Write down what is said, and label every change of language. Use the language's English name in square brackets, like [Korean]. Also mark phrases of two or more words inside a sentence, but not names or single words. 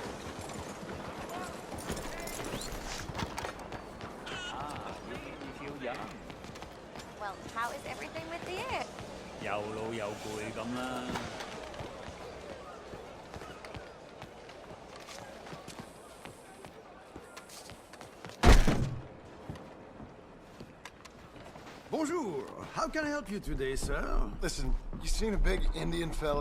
[English] Well, how is everything with you? [Cantonese] 又老又攰咁啦。 [French] Bonjour. [English] How can I help you today, sir? Listen, you seen a big Indian fella?